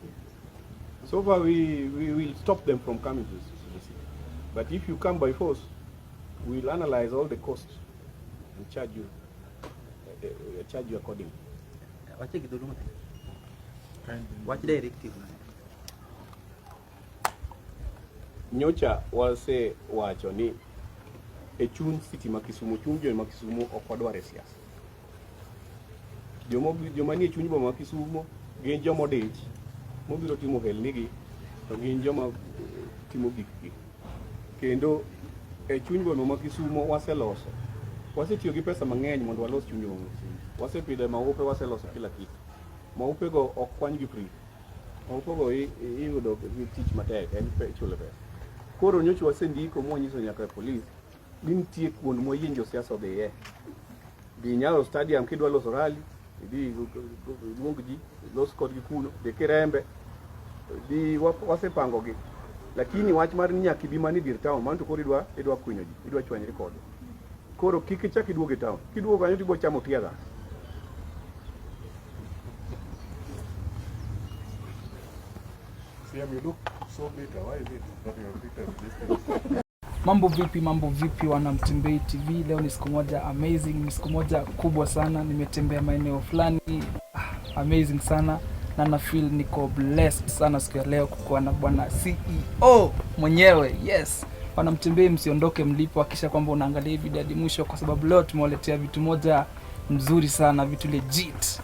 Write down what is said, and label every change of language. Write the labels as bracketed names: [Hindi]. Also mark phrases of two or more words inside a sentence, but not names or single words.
[English] So far we will stop them from coming to the city. But if you come by force, we will analyze all the costs and charge you accordingly. What directive? [Luo (Kenya and Tanzania)] Nyocha wase wacho ni echun city makisumu chunjo makisumu okwadware siasa. Joma nie chuny boma makisumu gin joma odich mobiro timo helnigi to gin joma timo gikgi. Kendo e chuny boma makisumu wasetiyo gi pesa mang'eny mondo walos chuny boma makisumu. Wasepidho maupe, waseloso [Swahili] kila kitu. [Luo (Kenya and Tanzania)] Maupe go ok kwany gi free. Maupe go iyudo gi tich matek, en chulo pesa. Koro nyocha wasendiko mwanyiso nyaka police ni nitie kuond moyienjo siasa odhiye. Dhi Nyayo Stadium kidwa loso rally, idhi luong ji, los kodgi kuno, dhi Kirembe, dhi wasepangogi. Lakini wach mar nyaka ibi mani dir town, man to koro idwa kwinyo ji, idwa chwanyri kodgi. Koro kik ichak iduoge town. Kiduogo kanyo tibo chamo tiaga. [English] CM, you look so bitter. Why is it that you are bitter with this? [Swahili] Mambo vipi wana Mutembei TV. Leo ni siku moja amazing, ni siku moja kubwa sana. Nimetembea maeneo fulani amazing sana na na feel niko blessed sana siku ya leo kukuwa na bwana CEO mwenyewe. Yes, wana Mutembei msiondoke mlipo, hakisha kwamba unaangalia video hadi mwisho kwa sababu leo tumewaletea vitu moja mzuri sana, vitu legit.